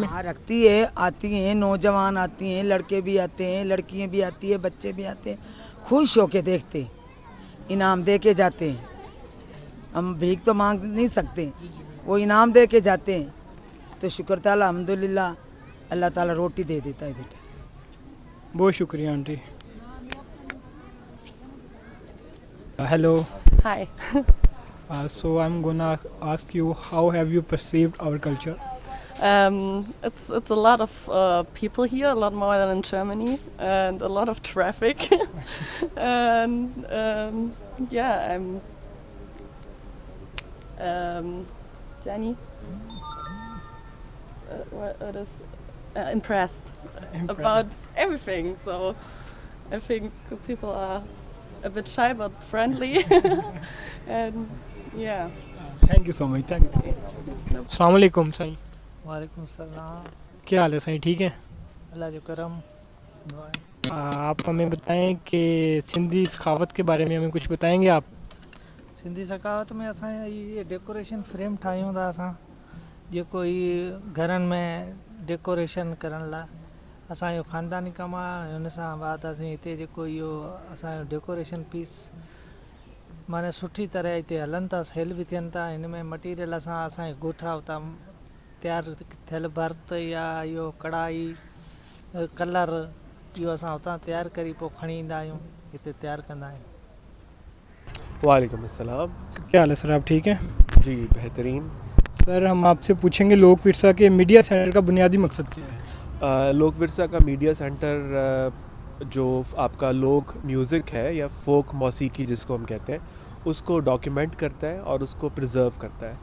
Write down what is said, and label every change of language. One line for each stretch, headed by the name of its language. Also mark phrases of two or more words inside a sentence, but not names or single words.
Urdu: ہاں رکھتی ہے، آتی ہیں، نوجوان آتی ہیں، لڑکے بھی آتے ہیں، لڑکیاں بھی آتی ہے، بچے بھی آتے ہیں، خوش ہوکے دیکھتے ہیں، انعام دے کے جاتے ہیں. ہم بھیک تو مانگ نہیں سکتے، وہ انعام دے کے جاتے ہیں، تو شکر تعالیٰ الحمدللہ اللہ تعالیٰ روٹی دے دیتا ہے بیٹا. بہت شکریہ آنٹی۔ ہیلو.
English: Hi. So I'm gonna ask you, how have you perceived our culture? It's a lot of people here, a lot more than in Germany, and a lot of traffic. And yeah, I'm Jenny. What is impressed about everything. So I think people are a bit shy but friendly. And yeah. Thank you so much. Thank you.
Urdu: السلام وعلیکم سائیں. وعلیکم سلام. کیا حال ہے سائیں، ٹھیک ہے?
Sindhi: अल्लाह जो करम।
Urdu: آپ ہمیں بتائیں کہ سندھی سخاوت کے بارے میں ہمیں کچھ بتائیں گے آپ?
Sindhi: सिंधी सखावत में असां ये
English: decoration frame
Sindhi: ठाहियूं था असां, जेको ई घरनि में डेकोरेशन करण लाइ असांजो ख़ानदानी कमु आहे। हुन सां बाद असीं हिते जेको इहो असांजो
English: decoration piece
Sindhi: माने सुठी तरह हिते हलनि था, सेल बि थियनि था। हिन में मटीरियल असांजे ॻोठा उतां तयारु थियल भर्त या इहो कढ़ाई कलर इहो असां उतां तयारु करी पोइ खणी ईंदा आहियूं, हिते तयारु कंदा आहियूं।
Urdu: وعلیکم السلام. کیا حال ہے سر، آپ ٹھیک ہیں? جی بہترین. سر ہم آپ سے پوچھیں گے، لوک ورثہ کے میڈیا سینٹر کا بنیادی مقصد کیا ہے? لوک ورثہ کا میڈیا سینٹر جو آپ کا لوک میوزک ہے یا فوک موسیقی جس کو ہم کہتے ہیں، اس کو ڈاکیومنٹ کرتا ہے اور اس کو پریزرو کرتا ہے.